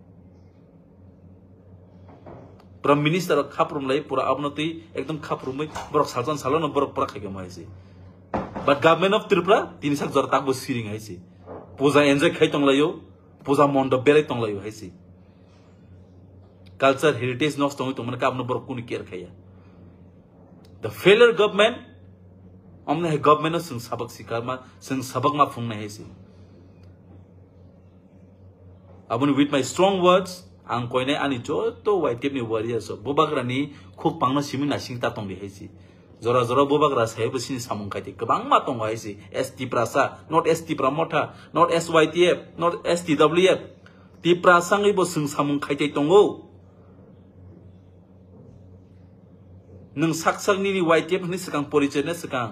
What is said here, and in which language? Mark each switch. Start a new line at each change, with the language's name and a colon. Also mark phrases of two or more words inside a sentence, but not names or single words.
English: Prime Minister
Kok Borok: khaprum lai pura abnoti ekdom khaprum mai borok saljan salon borok pura khage mai si.
English: But government of Tripura
Kok Borok: tini sak jor tak bo siring hai si. Puja enjoy khai tong layo. Puja mondop berai tong layo haisi.
English: Culture heritage
Kok Borok: nos tong to manka apno borok kuni care khaya.
English: The failure government
Kok Borok: amne government sing sabak sikar ma sing sabak ma phung na haisi. Abuni
English: with my strong words
Kok Borok: ang koine ani joto YTF ni warriors so bobagra ni khuk pangna simin na sing ta tong di haisi. Zora zora bobagra sahe sini samung kaite kebang ma tong haisi. S Tiprasa,
English: not S Tipramotha, not SYTF, not STWF.
Kok Borok: Tiprasa ngai bo sing samung kaite tongo. Nung saksak ni YTF ni sekang porichai na sekang.